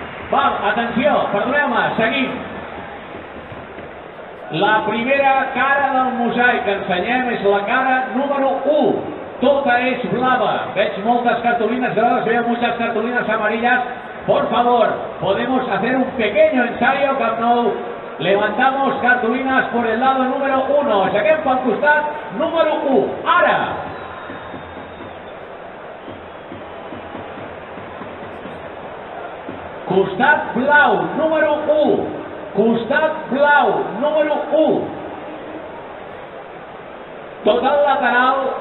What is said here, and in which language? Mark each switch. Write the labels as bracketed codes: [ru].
[ca] Val, atenció, perdoneu-me, seguim. La primera cara del mosaic que ensenyem és la cara número 1. Tota és blava. Veig moltes cartolines grogues, [es] veo muchas cartolinas amarillas. Por favor, podemos hacer un pequeño ensayo, Camp Nou. Levantamos cartolinas por el lado número 1. [ca] Aixequem pel costat número 1. Ara! Costat blau, número 1. Costat blau, número 1. Tot el lateral